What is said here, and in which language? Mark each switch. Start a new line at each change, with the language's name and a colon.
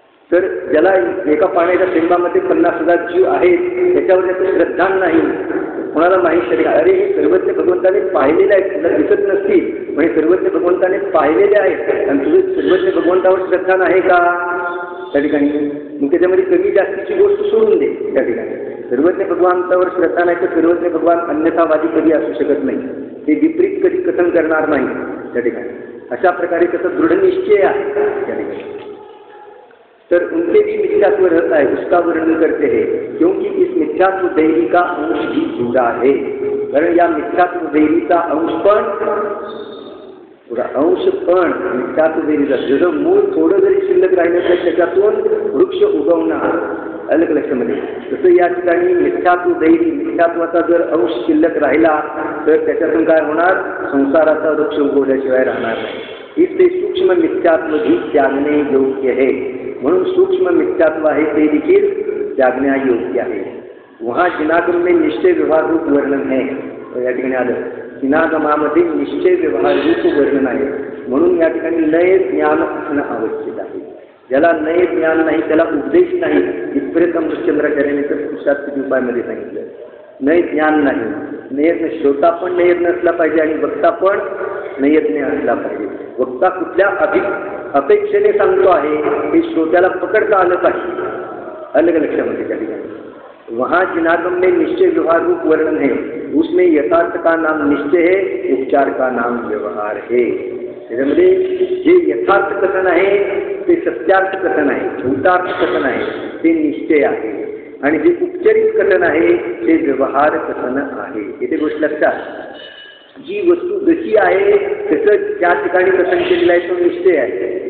Marathi: तर ज्याला एका पाण्याच्या थेंबामध्ये 50,000 जीव आहेत त्याच्यावर त्याचं श्रद्धा नाही, कोणाला माहीत तरी अरे हे सर्वज्ञ भगवंताने पाहिलेले आहेत, तुला दिसत नसतील म्हणजे सर्वज्ञ भगवंताने पाहिलेले आहेत आणि तुझं सर्वज्ञ भगवंतावर श्रद्धा नाही का त्या ठिकाणी. मग त्याच्यामध्ये कमी जास्तीची गोष्ट सोडून दे त्या ठिकाणी. सर्वज्ञ भगवंतावर श्रद्धा नाही तर सर्वज्ञ भगवान अन्यथावादी कधी असू शकत नाही, ते विपरीत कधी कथन करणार नाही त्या ठिकाणी. अशा प्रकारे त्याचा दृढ निश्चय आहे त्या ठिकाणी.
Hindi: तर उनके भी मिथ्यात्व रहता है, उसका वर्णन करते हैं, क्योंकि इस मिथ्यात्व दैवी का अंश भी जुड़ा है.
Marathi: कारण या मिथ्यात्व दैवीचा अंश पण मिथ्यात्व दैवीचा जसं मूळ थोडं जरी शिल्लक राहिलं तर त्याच्यातून वृक्ष उगवणार, अलग लक्षामध्ये. तसं या ठिकाणी मिथ्यात्व दैवी, मिथ्यात्वाचा जर अंश शिल्लक राहिला तर त्याच्यातून काय होणार, संसाराचा वृक्ष उगवल्याशिवाय राहणार नाही.
Hindi: इसलिए सूक्ष्म मिथ्यात्व भी त्यागणे योग्य है.
Marathi: म्हणून सूक्ष्म मिथ्यात्व आहे ते देखील त्यागण्या योग्य आहे.
Hindi: वहाँ जिनागम में निश्चय व्यवहार रूप वर्णन है.
Marathi: या ठिकाणी आलं जिनागमामध्ये निश्चय व्यवहार रूप वर्णन आहे. म्हणून या ठिकाणी नय ज्ञान असणं आवश्यक आहे. ज्याला नय ज्ञान नाही त्याला उपदेश नाही, इथपर्यंत अमृतचंद्राचार्याने तर पुरुषार्थ उपायमध्ये सांगितलं. नय ज्ञान नाही, नयज्ञ श्रोता पण नयज्ञ असला पाहिजे आणि वक्ता पण नयज्ञ असला पाहिजे. वक्ता कुठल्या अपेक्षेने सांगतो आहे हे श्रोत्याला पकडता आलं पाहिजे, अलग लक्षामध्ये त्या ठिकाणी.
Hindi: वहाँ जिनागम में निश्चय व्यवहार रूप वर्णन है. उसमें यथार्थ का नाम निश्चय है, उपचार का नाम व्यवहार है.
Marathi: त्याच्यामध्ये जे यथार्थ कथन आहे ते सत्यार्थ कथन आहे, झूतार्थ कथन आहे ते निश्चय आहे, आणि जे उपचारित कथन आहे ते व्यवहार कथन आहे. इथे गोष्ट लक्षात, जी वस्तू जशी आहे तसं त्या ठिकाणी कथन केलेलं आहे तो निश्चय आहे.